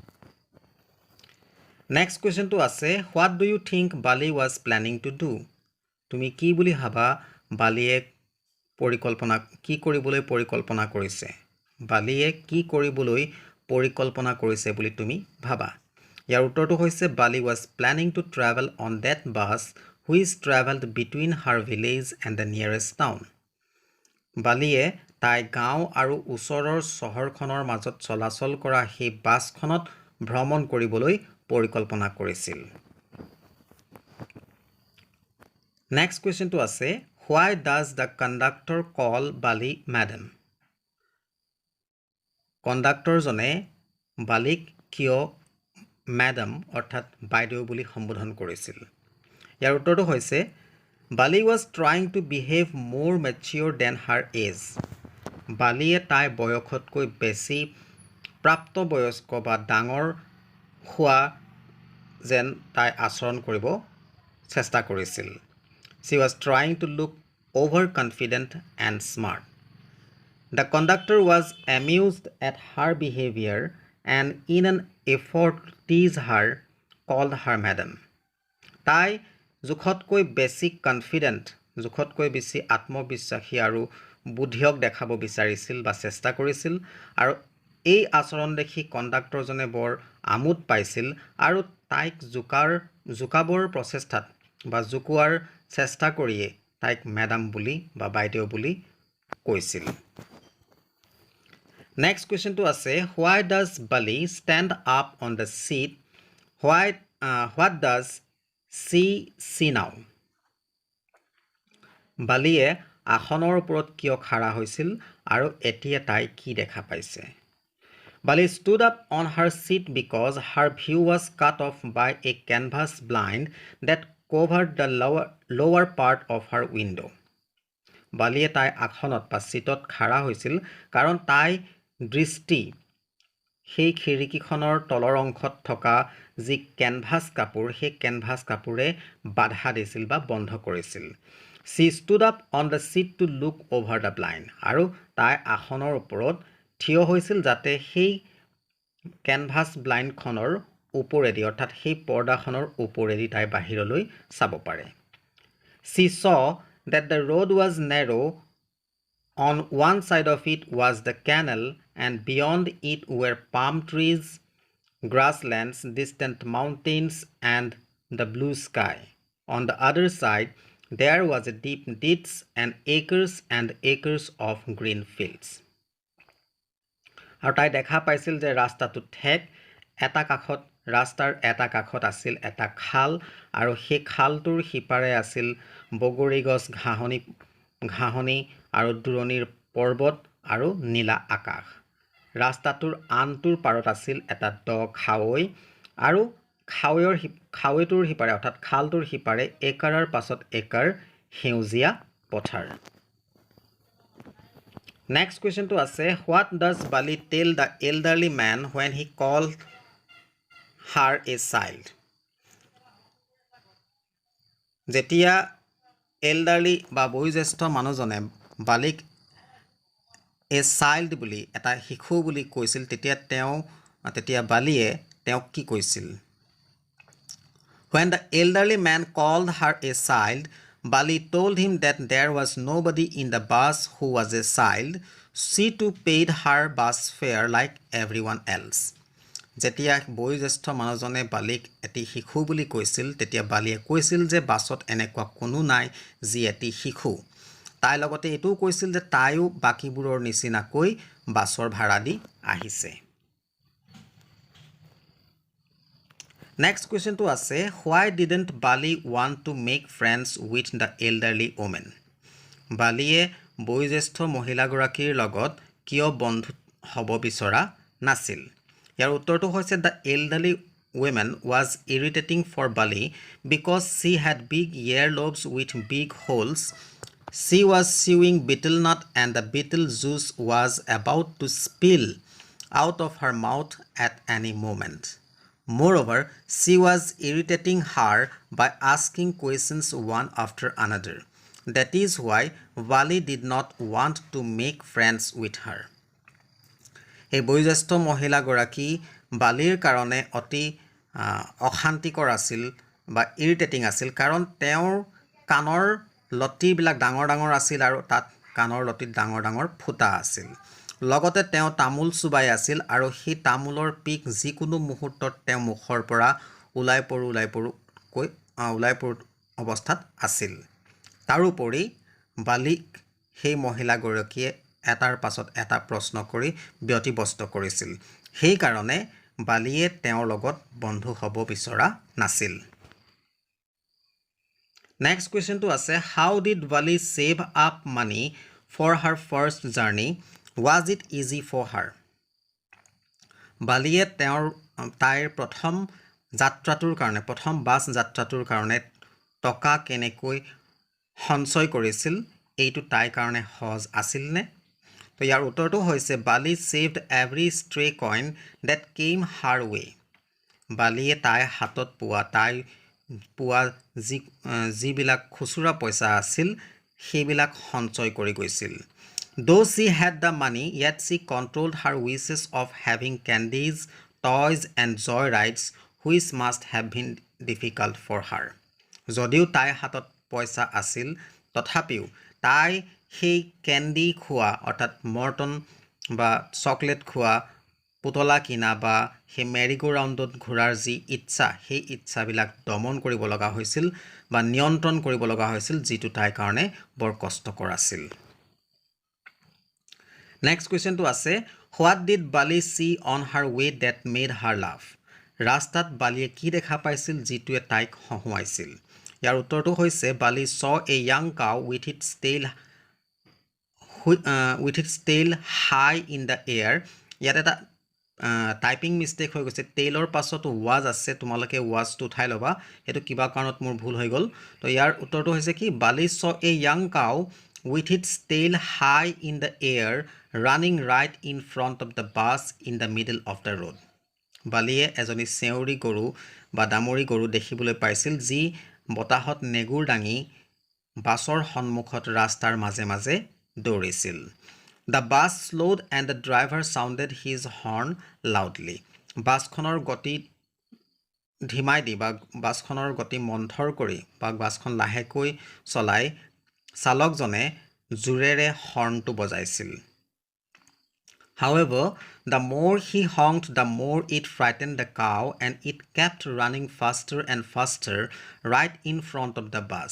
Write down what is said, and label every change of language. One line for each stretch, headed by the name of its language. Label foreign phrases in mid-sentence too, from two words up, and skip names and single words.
Assamese: নেক্সট কুৱেশ্যনটো আছে
English: What do you think Bali was planning to do.
Assamese: তুমি কি বুলি ভাবা বালিয়ে কি কৰিবলৈ পৰিকল্পনা কৰিছে? বালিয়ে কি কৰিবলৈ পৰিকল্পনা কৰিছে বুলি তুমি ভাবা? ইয়াৰ উত্তৰটো হৈছে
English: Bali was planning to travel on that bus which traveled between her village and the nearest town.
Assamese: বালিয়ে তাই গাঁও আৰু ওচৰৰ চহৰখনৰ মাজত চলাচল কৰা সেই বাছখনত ভ্ৰমণ কৰিবলৈ পৰিকল্পনা কৰিছিল। নেক্সট কুৱেশ্যনটো আছে
English: Why does the conductor call Bali madam?
Assamese: কণ্ডাক্টৰজনে বালিক কিয় ম্যাডাম অৰ্থাৎ বাইদেউ বুলি সম্বোধন কৰিছিল। ইয়াৰ উত্তৰটো হৈছে
English: Bali was trying to behave more mature than her age.
Assamese: বালিয়ে তাই বয়সতকৈ বেছি প্ৰাপ্তবয়স্ক বা ডাঙৰ হোৱা যেন তাই আচৰণ কৰিব চেষ্টা কৰিছিল।
English: She was trying to look overconfident and smart. The conductor was amused at her behavior and in an effort to tease her, called her madam.
Assamese: তাই জোখতকৈ বেছি কনফিডেন্ট, জোখতকৈ বেছি আত্মবিশ্বাসী আৰু বুদ্ধিয়ক দেখাব বিচাৰিছিল বা চেষ্টা কৰিছিল আৰু এই আচৰণ দেখি কণ্ডাক্টৰজনে বৰ আমোদ পাইছিল আৰু তাইক জোকাবৰ প্ৰচেষ্টাত বা জোকোৱাৰ চেষ্টা কৰিয়ে তাইক ম্যাডাম বুলি বা বাইদেউ বুলি কৈছিল।
English: Next question to আছে Why does Bali stand up on the seat? What does she see now?
Assamese: বালিয়ে আসনৰ ওপৰত কিয় খাৰা হৈছিল আৰু এতিয়া তাই কি দেখা পাইছে?
English: Bali stood up on her seat because her view was cut off by a canvas blind that covered the lower part of her window.
Assamese: বালিয়ে তাই আসনত বা সিটত খাৰা হৈছিল কাৰণ তাই দৃষ্টি সেই খিৰিকীখনৰ তলৰ অংশত থকা যি কেনভাছ কাপোৰ সেই কেনভাছ কাপোৰে বাধা দিছিল বা বন্ধ কৰিছিল।
English: She stood up on the seat to look over the blind.
Assamese: আৰু তাই আসনৰ ওপৰত থিয় হৈছিল যাতে সেই কেনভাছ ব্লাইণ্ডখনৰ ওপৰেদি অৰ্থাৎ সেই পৰ্দাখনৰ ওপৰেদি তাই বাহিৰলৈ চাব পাৰে।
English: She saw that the road was narrow. On one side of it was the canal and beyond it were palm trees, grasslands, distant mountains and the blue sky. On the other side there was a deep ditch and acres of green fields.
Assamese: আৰু তাই দেখা পাইছিল যে ৰাস্তাটো ঠেক, ৰাস্তাৰ এটা কাষত আছিল এটা খাল আৰু সেই খালটোৰ সিপাৰে আছিল বগৰী গছ, ঘাঁহনি আৰু দূৰণিৰ পৰ্বত আৰু নীলা আকাশ। ৰাস্তাটোৰ আনটোৰ পাৰত আছিল এটা দ খাৱৈ আৰু খাৱৈটোৰ সিপাৰে অৰ্থাৎ খালটোৰ সিপাৰে একাৰৰ পাছত একাৰ সেউজীয়া পথাৰ।
English: Next question to আছে What does Bali tell the elderly man when he called her a child?
Assamese: যেতিয়া এল্ডাৰলি বা বয়োজ্যেষ্ঠ মানুহজনে বালিক
English: a child
Assamese: বুলি এটা শিশু বুলি কৈছিল তেতিয়া বালিয়ে তেওঁক কি কৈছিল?
English: When the elderly man called her a child, Bali told him that there was nobody in the bus who was a child. She too paid her bus fare like everyone else.
Assamese: যেতিয়া বয়োজ্যেষ্ঠ মানুহজনে বালিক এটি শিশু বুলি কৈছিল তেতিয়া বালিয়ে কৈছিল যে বাছত এনেকুৱা কোনো নাই যি এটি শিশু। তাই লগতে এটোও কৈছিল যে তাইও বাকিবোৰৰ নিচিনাকৈ বাছৰ ভাড়া দি আহিছে।
English: Next question to আছে Why didn't Bali want to make friends with the elderly woman?
Assamese: বালিয়ে বয়োজ্যেষ্ঠ মহিলাগৰাকীৰ লগত কিয় বন্ধু হ'ব বিচৰা নাছিল? ইয়াৰ উত্তৰটো হৈছে
English: The elderly woman was irritating for Bali because she had big earlobes with big holes. She was chewing betel nut and the betel juice was about to spill out of her mouth at any moment. Moreover, she was irritating her by asking questions one after another. That is why Bali did not want to make friends with her.
Assamese: এই বয়োজ্যেষ্ঠ মহিলাগৰাকী বালিৰ কাৰণে অতি অশান্তিকৰ আছিল বা ইৰিটেটিং আছিল কাৰণ তেওঁৰ কাণৰ লতিবিলাক ডাঙৰ আছিল আৰু তাত কাণৰ লতিত ডাঙৰ ফুটা আছিল। লগতে তেওঁ তামোল চুবাই আছিল আৰু সেই তামোলৰ পিক যিকোনো মুহূৰ্তত তেওঁ মুখৰ পৰা ওলাই পৰো অৱস্থাত আছিল তাৰোপৰি বালিক সেই মহিলাগৰাকীয়ে এটাৰ পাছত এটা প্ৰশ্ন কৰি ব্যতিব্যস্ত কৰিছিল সেই কাৰণে বালিয়ে তেওঁৰ লগত বন্ধু হ'ব বিচৰা নাছিল
English: Next question to আছে how did Bali save up money for her first journey was it easy for her
Assamese: বালিয়ে তাইৰ প্ৰথম যাত্ৰাটোৰ কাৰণে প্ৰথম বাছ যাত্ৰাটোৰ কাৰণে টকা কেনেকৈ সঞ্চয় কৰিছিল এইটো তাইৰ কাৰণে সহজ আছিল নে তো ইয়াৰ উত্তৰটো হৈছে
English: Bali saved every stray coin that came her way
Assamese: বালিয়ে তাই হাতত পোৱা যিবিলাক খুচুৰা পইচা আছিল সেইবিলাক সঞ্চয় কৰি গৈছিল
English: Though she had the money, yet she controlled her wishes of having candies, toys and joy rides, which must have been difficult for her.
Assamese: যদিও তাই হাতত পইচা আছিল তথাপিও তাই সেই কেন্ডি খোৱা অৰ্থাৎ মৰ্টন বা চকলেট খোৱা পুতলা কিনা বা সেই মেৰিগো ৰাউণ্ডত ঘূৰাৰ যি ইচ্ছা সেই ইচ্ছাবিলাক দমন কৰিব লগা হৈছিল বা নিয়ন্ত্ৰণ কৰিব লগা হৈছিল যিটো তাইৰ কাৰণে বৰ কষ্টকৰ আছিল
English: Next question to
Assamese: আছে
English: What did Bali see on her way that made her laugh?
Assamese: ৰাস্তাত বালিয়ে কি দেখা পাইছিল যিটোৱে তাইক হহুৱাইছিল ইয়াৰ উত্তৰটো হৈছে
English: Bali saw a young cow with its tail high in the air
Assamese: ইয়াত এটা
English: typing mistake
Assamese: হৈ গৈছে টেইলৰ পাছত was আছে তোমালোকে was টো উঠাই লবা এটো কিবা কাৰণত মোৰ ভুল হৈ গল তো ইয়াৰ উত্তৰটো হৈছে কি
English: Bali saw a young cow with its tail high in the air running right in front of the bus in the middle of the road
Assamese: বালিয়ে এজনী চেউৰি গৰু বা দামৰি গৰু দেখিবলৈ পাইছিল যি বতাহত নেগুৰ ডাঙি বাছৰ সন্মুখত ৰাস্তাৰ মাজে মাজে দৌৰিছিল
English: The bus slowed and the driver sounded his horn loudly
Assamese: বাছখনৰ গতি ধিমাই দি বা বাছখনৰ গতি মন্থৰ কৰি বা বাছখন লাহেকৈ চলাই চালকজনে জুৰেৰে হৰ্ণটো বজাইছিল
English: However, the more he honked, the more it frightened the cow and it kept running faster and faster right in front of the bus.